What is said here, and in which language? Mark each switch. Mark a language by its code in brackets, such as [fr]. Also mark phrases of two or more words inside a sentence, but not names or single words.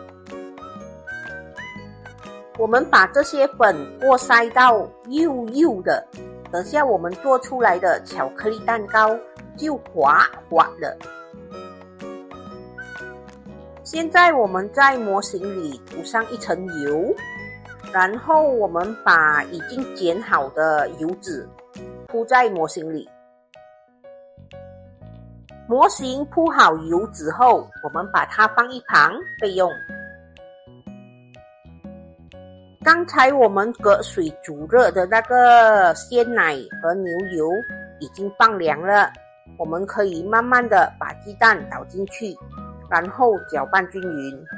[zh] 我們把這些粉過篩到幼幼的，等下我們做出來的巧克力蛋糕就滑滑的。現在我們在模型裡塗上一層油，然後我們把已經剪好的油紙鋪在模型裡。模型鋪好油紙後，我們把它放一旁備用。剛才我們隔水煮熱的那個鮮奶和牛油已經放涼了，我們可以慢慢的把雞蛋倒進去，然後攪拌均勻。